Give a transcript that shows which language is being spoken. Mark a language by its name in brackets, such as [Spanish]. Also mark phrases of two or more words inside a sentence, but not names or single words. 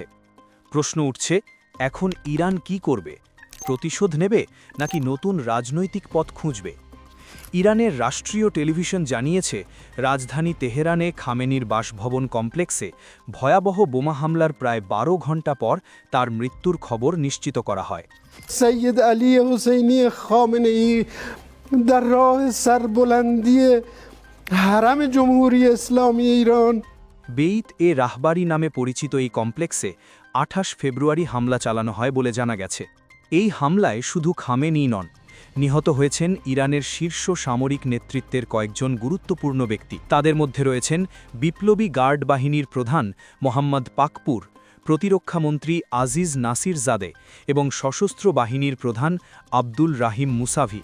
[Bangla] প্রশ্ন উঠছে, এখন ইরান কি করবে? প্রতিশোধ নেবে নাকি নতুন রাজনৈতিক পথ খুঁজবে? ইরানের রাষ্ট্রীয় টেলিভিশন জানিয়েছে, রাজধানী তেহরানে খামেনির বাসভবন কমপ্লেক্সে ভয়াবহ বোমা হামলার প্রায় ১২ ঘণ্টা পর তার মৃত্যুর খবর নিশ্চিত করা হয়। [Persian] سید علی حسینی خامنه‌ای در راه سربلندی حرم جمهوری اسلامی ایران [Bangla] বেইত এ রাহবারি নামে পরিচিত এই কমপ্লেক্সে ২৮ ফেব্রুয়ারি হামলা চালানো হয় বলে জানা গেছে। এই হামলায় শুধু খামেনি নন, নিহত হয়েছেন ইরানের শীর্ষ সামরিক নেতৃত্বের কয়েকজন গুরুত্বপূর্ণ ব্যক্তি। তাদের মধ্যে রয়েছেন বিপ্লবী গার্ড বাহিনীর প্রধান মোহাম্মদ পাকপুর, প্রতিরক্ষামন্ত্রী আজিজ নাসির জাদে এবং সশস্ত্র বাহিনীর প্রধান আব্দুল রাহিম মুসাভি।